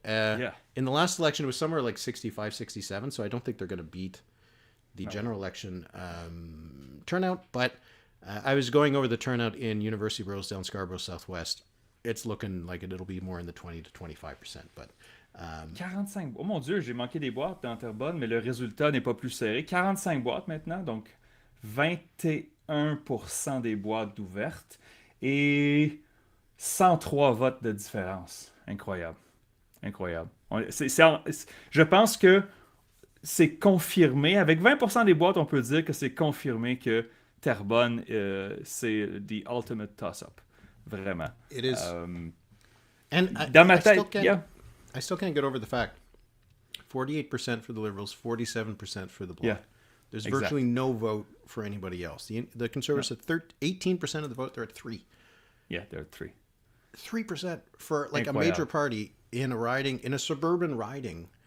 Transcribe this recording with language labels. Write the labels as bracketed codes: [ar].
[en] In the last election, it was somewhere like 65, 67, so I don't think they're going to beat the general election turnout. But I was going over the turnout in University-Rosedale and Scarborough Southwest. It's looking like it'll be more in the 20 to 25%. But 45. [fr] Oh mon Dieu, j'ai manqué des boîtes dans Terrebonne, mais le résultat n'est pas plus serré. 45 boîtes maintenant, donc 21% des boîtes ouvertes et 103 votes de différence. Incroyable. Incroyable. Je pense que c'est confirmé. Avec 20% des boîtes, on peut dire que c'est confirmé que Terrebonne, c'est [en] the ultimate toss-up. [fr] Vraiment. [en] It is. [fr] And dans ma tête, [en] I still can't get over the fact 48% for the Liberals, 47% for the Bloc. Yeah, There's virtually no vote for anybody else. The Conservatives at 18% of the vote, they're at 3. Yeah, they're at 3. 3% for like a major party in a riding, in a suburban riding.